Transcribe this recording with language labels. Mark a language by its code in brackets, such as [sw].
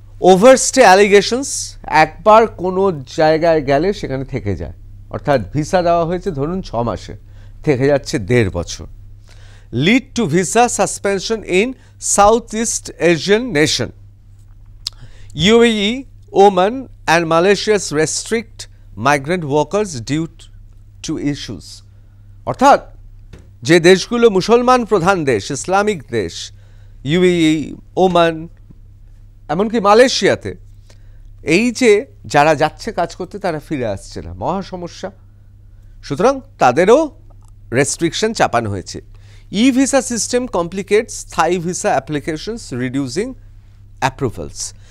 [en] overstay allegations, [bn] একবার কোনো জায়গায় গেলে সেখানে থেকে যায়, অর্থাৎ ভিসা দেওয়া হয়েছে ধরুন 6 মাসে, থেকে যাচ্ছে 1.5 বছর। [en] Lead to visa suspension in south east Asian nation. UAE, Oman and Malaysia restrict migrant workers due to issues. [bn] অর্থাৎ যে দেশগুলো মুসলমান প্রধান দেশ, ইসলামিক দেশ, UAE, ওমান, এমনকি মালয়েশিয়াতে, এই যে যারা যাচ্ছে কাজ করতে তারা ফিরে আসছে না, মহা সমস্যা। সুতরাং তাদেরও রেস্ট্রিকশন চাপানো হয়েছে। [en] E visa system complicates Thai visa applications, reducing approvals.